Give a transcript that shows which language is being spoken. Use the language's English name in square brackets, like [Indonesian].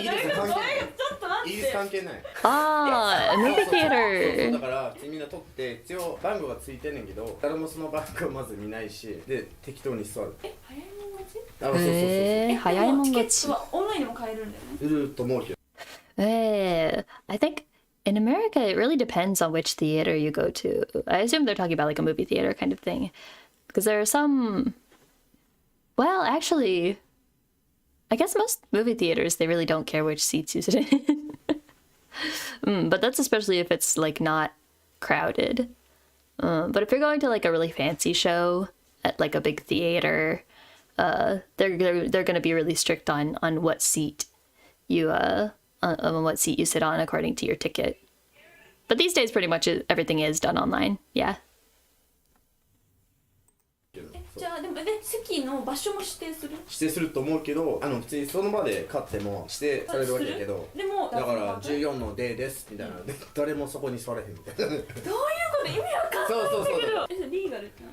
[Japanese] イギリス関係ない。 [English] Ah, movie [Japanese] そう [English] theater. [Japanese] だからみんな取って一応番号がついてんねんけど誰もその番号をまず見ないしで適当に座る。早いもん勝ちあ、そうそうそうそう。早いもん勝ちチケットはオンラインでも買えるんだよね。いると思うけど。 [English] I think in America it really depends on which theater you go to. I assume they're talking about like a movie theater kind of thing. Because there are some. Well, actually, I guess most movie theaters, they really don't care which seats you sit in. But that's especially if it's like not crowded. But if you're going to like a really fancy show at like a big theater, they're going to be really strict on what seat you on what seat you sit on according to your ticket. But these days, pretty much everything is done online. Yeah. [Japanese] じゃあでも席の場所も指定する？指定すると思うけど普通にその場で買っても指定されるわけやけどでもだから14の D ですみたいなで誰もそこに座れへんみたいな。どういうこと意味わかんないんだけど。そうそうそうえ、リーガルって何？